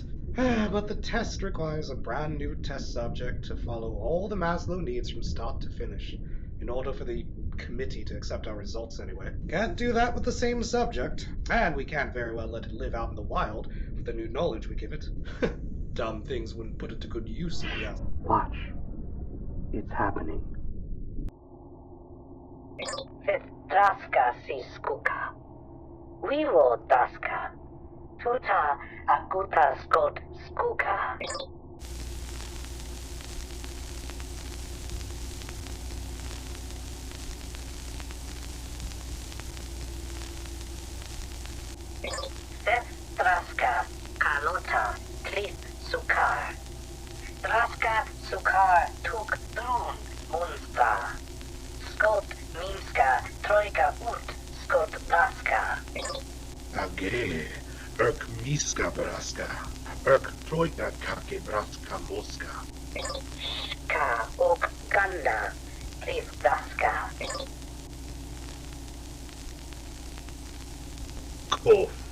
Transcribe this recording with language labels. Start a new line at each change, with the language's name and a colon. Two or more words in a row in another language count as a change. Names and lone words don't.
English: But the test requires a brand new test subject to follow all the Maslow needs from start to finish, in order for the committee to accept our results anyway. Can't do that with the same subject, and we can't very well let it live out in the wild with the new knowledge we give it. Dumb things wouldn't put it to good use if we asked. Watch. It's happening. Draska si skuka. Vivo daska. Tuta akuta skot skuka. Draska kalota klip sukar. Draska sukar tuk drun munsta. Skot minska trojka ut skot braska. Age, erk miska braska. Erk trojka kake braska moska. Ka ok ganda klip braska. Kof,